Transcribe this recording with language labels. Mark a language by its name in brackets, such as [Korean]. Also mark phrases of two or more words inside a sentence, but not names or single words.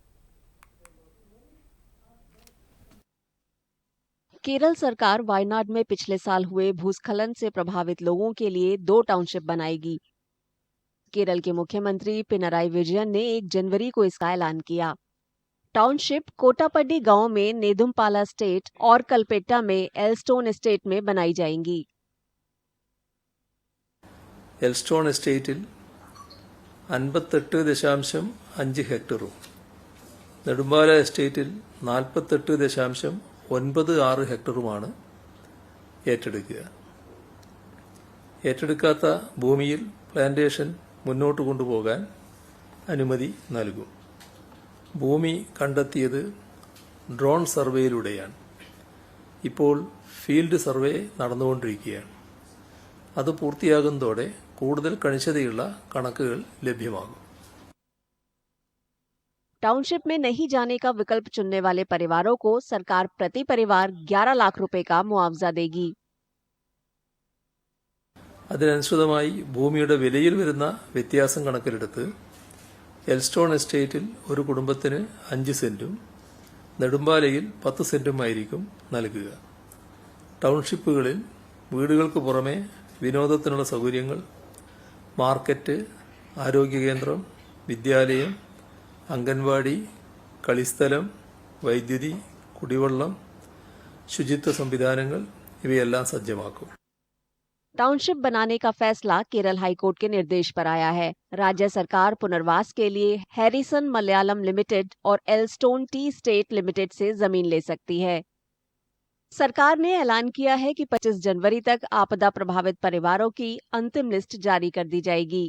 [Hindi] केरल सरकार वायनाड में पिछले साल हुए भूस्खलन से प्रभावित लोगों के लिए 2 टाउनशिप बनाएगी। केरल के मुख्यमंत्री पिनराई विजयन ने 1 जनवरी को इसका ऐलान किया। टाउनशिप कोटापड्डी गांव में नेदुम्पाला एस्टेट और कलपेट्टा में एलस्टोन एस्टेट में बनाई जाएंगी। [Malayalam] എൽസ്റ്റോൺ എസ്റ്റേറ്റിൽ 58.5 ഹെക്ടറും നെടുമ്പാല എസ്റ്റേറ്റിൽ 48.96 ഹെക്ടറുമാണ് ഏറ്റെടുക്കുക. ഏറ്റെടുക്കാത്ത ഭൂമിയിൽ പ്ലാന്റേഷൻ മുന്നോട്ട് കൊണ്ടുപോകാൻ അനുമതി നൽകും. ഭൂമി കണ്ടെത്തിയത് ഡ്രോൺ സർവേയിലൂടെയാണ്. ഇപ്പോൾ ഫീൽഡ് സർവേ നടന്നുകൊണ്ടിരിക്കുകയാണ്. അത് പൂർത്തിയാകുന്നതോടെ കൂടുതൽ കണിശതയുള്ള കണക്കുകൾ ലഭ്യമാകും. [Hindi] टाउनशिप में नहीं जाने का विकल्प चुनने वाले परिवारों को सरकार प्रति परिवार 11 लाख रुपए का मुआवजा देगी. [Malayalam] അതിനനുസൃതമായി ഭൂമിയുടെ വിലയിൽ വരുന്ന വ്യത്യാസം കണക്കിലെടുത്ത് എൽസ്റ്റോൺ എസ്റ്റേറ്റിൽ ഒരു കുടുംബത്തിന് 5 സെന്റും നെടുമ്പാലയിൽ 10 സെന്റുമായിരിക്കും നൽകുക. ടൗൺഷിപ്പുകളിൽ വീടുകൾക്ക് പുറമെ വിനോദത്തിനുള്ള സൗകര്യങ്ങൾ, മാർക്കറ്റ്, ആരോഗ്യകേന്ദ്രം, വിദ്യാലയം, അംഗൻവാടി, കളിസ്ഥലം, വൈദ്യുതി, കുടിവെള്ളം, ശുചിത്വ സംവിധാനങ്ങൾ ഇവയെല്ലാം സജ്ജമാക്കും. [Hindi] टाउनशिप बनाने का फैसला केरल हाईकोर्ट के निर्देश पर आया है. राज्य सरकार पुनर्वास के लिए हैरिसन मलयालम लिमिटेड और एलस्टोन टी स्टेट लिमिटेड से जमीन ले सकती है. सरकार ने ऐलान किया है कि 25 जनवरी तक आपदा प्रभावित परिवारों की अंतिम लिस्ट जारी कर दी जाएगी.